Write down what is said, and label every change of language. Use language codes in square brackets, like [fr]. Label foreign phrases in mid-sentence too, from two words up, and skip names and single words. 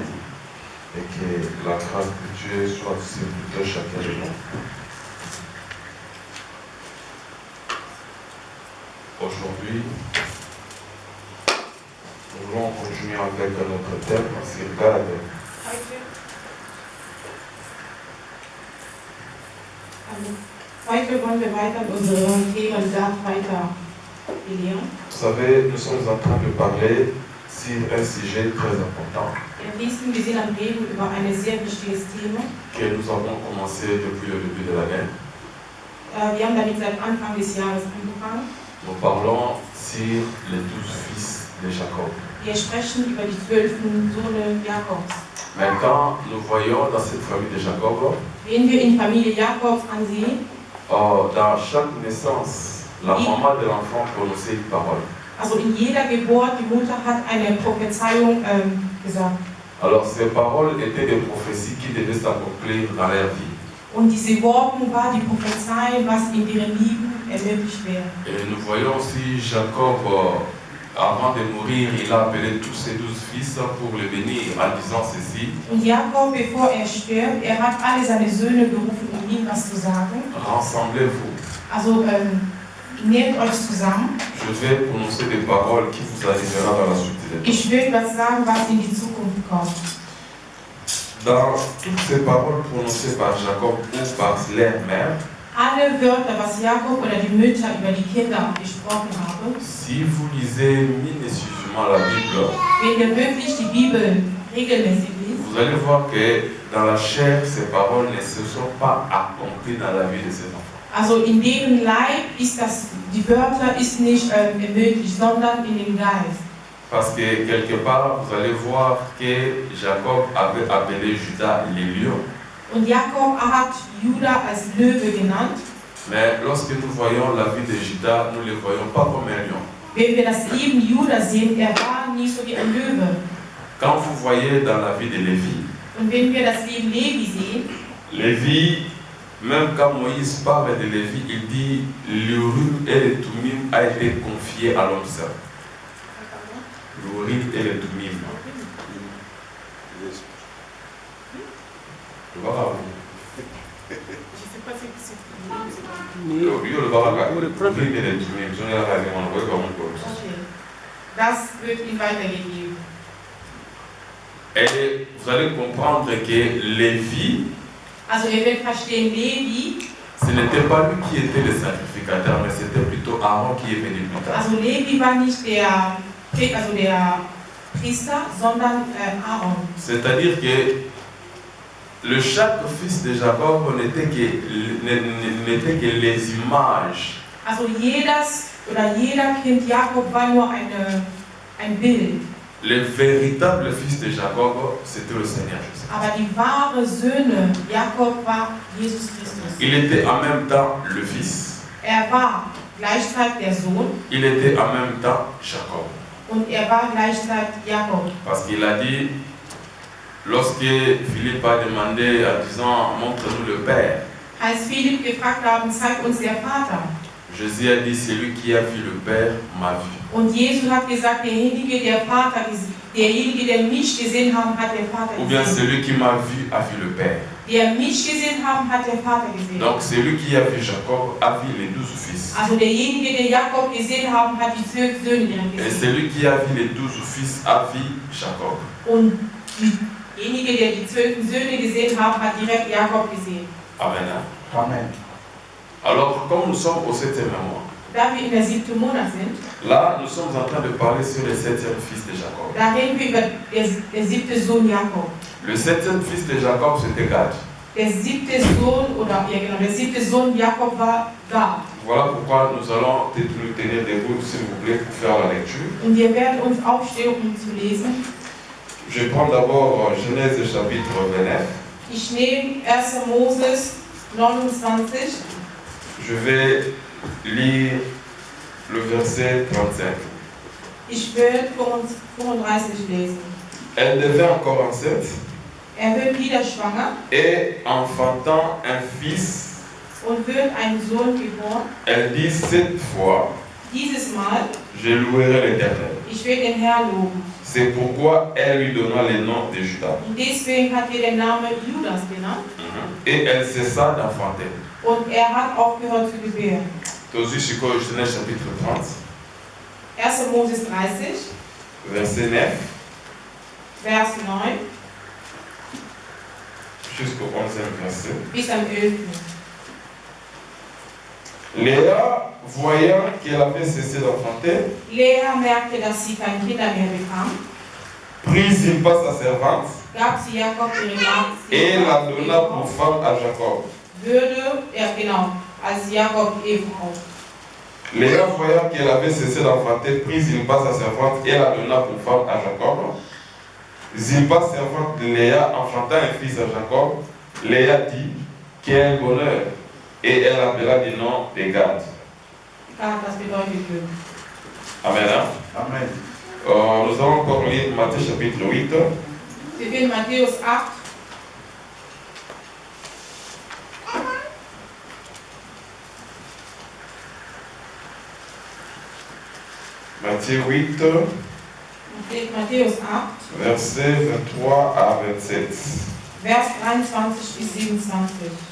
[fr] Et que la grâce de Dieu soit sur tout chacun de nous. Aujourd'hui, nous voulons continuer avec notre thème sur garde. [de] Heute wollen wir weiter in unserem Thema weiter belehren. [fr] Vous savez, nous sommes en train de parler sur un sujet très important [de] Wir sind am Reden über ein sehr wichtiges Thema. [fr] que nous avons commencé depuis le début de l'année. [de] Wir haben damit seit Anfang des Jahres angefangen. [fr] Nous parlons sur les 12 fils de Jacob. [de] Wir sprechen über die 12 Söhne Jakobs. [fr] Maintenant, nous voyons dans cette famille de Jacob, [de] Wenn wir in die Familie Jakobs ansehen, [fr] dans chaque naissance, la maman de l'enfant prononçait une parole. [de] also in jeder Geburt, die Mutter hat eine Prophezeiung gesagt. [fr] Alors ces paroles étaient des prophéties qui devaient s'accomplir dans leur vie. [de] Und diese Worte war die Prophezeiung, was in ihrem Leben ermöglicht wäre. [fr] Et nous voyons aussi Jacob, avant de mourir, il a appelé tous ses 12 fils pour les bénir en disant ceci. [de] Und Jakob, bevor stirbt, hat alle seine Söhne gerufen, um ihm was zu sagen. [fr] Rassemblez-vous. [de] Also nehmt euch zusammen. [fr] Je vais prononcer des paroles qui vous arriveront dans la suite des temps. [de] Ich will was sagen, was in die Zukunft kommt. [fr] Dans toutes ces paroles prononcées par Jacob ou par leur mère, [de] Alle Wörter, was Jakob oder die Mütter über die Kinder gesprochen haben, [fr] si vous lisez minutieusement la Bible, [de] wenn ihr wirklich die Bibel regelmäßig liest, [fr] vous allez voir que dans la chair, ces paroles ne se sont pas accomplies dans la vie de ces enfants. [de] also in deren Leib ist das, die Wörter ist nicht ermöglicht, sondern in dem Geist. [fr] Parce que quelque part, vous allez voir que Jacob avait appelé Judas les lions. [de] Und Jakob hat Judah als Löwe genannt. [fr] Mais lorsque nous voyons la vie de Judas, nous ne le voyons pas comme un lion. [de] Wenn wir das Leben Judah sehen, war nie so wie ein Löwe. [fr] Quand vous voyez dans la vie de Lévi, [de] Und wenn wir das Leben Levi sehen, [fr] Lévi, même quand Moïse parle de Lévi, il dit l'Urim et le Thummim a été confié à l'homme seul. L'Urim et le Thummim. Le baraka. Yo le baraka. L'Urim et le Thummim. Je ne sais pas comment on peut [de] okay, das wird ihm weitergegeben. [fr] Et vous allez comprendre que Lévi, [de] Also ihr werdet verstehen, Levi, [fr] ce n'était pas lui qui était le sacrificateur, mais c'était plutôt Aaron qui est venu plus tard. [de] also Levi war nicht der Priester, sondern Aaron. [fr] C'est-à-dire que chaque fils de Jacob n'était que les images. [de] Also jeder Kind Jakob war nur ein Bild. [fr] Le véritable fils de Jacob, c'était le Seigneur Jésus. [de] Aber die wahre Söhne Jakob war Jesus Christus. [fr] Il était en même temps le fils. [de] War gleichzeitig der Sohn. [fr] Il était en même temps Jacob. [de] Und war gleichzeitig Jakob. [fr] Parce qu'il a dit, lorsque Philippe a demandé en disant, montre-nous le Père. [de] Als Philipp gefragt haben, zeig uns der Vater. [fr] Jésus a dit, celui qui a vu le Père m'a vu. [de] Und Jesus hat gesagt, derjenige, der mich gesehen hat der Vater gesehen. [fr] Ou bien celui qui m'a vu a vu le Père. [de] Der mich gesehen hat der Vater gesehen. [fr] Donc celui qui a vu Jacob a vu les 12 fils. [de] Also derjenige, der Jakob gesehen hat die 12 Söhne [fr] Et [de] gesehen. [fr] celui qui a vu les 12 fils a vu Jacob. [de] Und derjenige, der die 12 Söhne gesehen hat direkt Jakob gesehen. [fr] Amen. [de] Amen. [fr] Alors, comme nous sommes au 7e mois, [de] Da wir in der 7. Monat sind, [fr] là, nous sommes en train de parler sur le 7e fils de Jacob. [de] da reden wir über der 7. Sohn Jakob. [fr] Le 7e fils de Jacob, c'était Gad. [de] Der 7. Sohn, der 7. Sohn Jakob war Gad. [fr] Voilà pourquoi nous allons nous tenir debout, s'il vous plaît, pour faire la lecture. [de] Und wir werden uns aufstehen, um zu lesen. [fr] Je prends d'abord Genèse chapitre 29. [de] Ich nehme 1. Moses 29. [fr] Je vais lire le verset 35. [de] Ich will 35 lesen. [fr] Elle devint encore enceinte [de] Wird wieder schwanger [fr] et enfantant un fils [de] und wird ein Sohn geboren. [fr] Elle dit, cette fois, [de] Dieses Mal, [fr] je louerai l'Éternel. [de] ich will den Herrn loben. [fr] C'est pourquoi elle lui donna le nom de Judas. [de] Und deswegen hat er den Namen Judas genannt. [fr] Et elle cessa d'enfanter. [de] Und er hat aufgehört zu gebären. [ln] Tozu Shiko [fr] Genèse chapitre 30, [de] 1. Moses 30, [fr] verset 9 [de] Vers 9 [fr] jusqu'au 11e verset. [de] bis am 11. [fr] Léa, voyant qu'elle avait cessé d'enfanter, [de] Lea merkte, dass sie keine Kinder mehr bekam, [fr] prit Zilpa sa servante [de] gab sie Jakob ihre Magd [fr] et la donna pour femme à Jacob. [de] als Jakob Ehefrau. [fr] Léa, voyant qu'elle avait cessé d'enfanter, prit Zilpa sa servante et la donna pour femme à Jacob. Zilpa, servante de Léa, enfanta un fils à Jacob. Léa dit, quel bonheur! Et elle appela du nom de Gad. Gad, [de] das bedeutet Glück. [fr] Amen. Hein? [de] Amen. [fr] Nous allons encore lire Matthieu chapitre 8. [de] Wir finden Matthäus 8, [fr] Matthieu 8, [de] Matthäus 8, [fr] versets 23 à 27. [de] Vers 23 bis 27.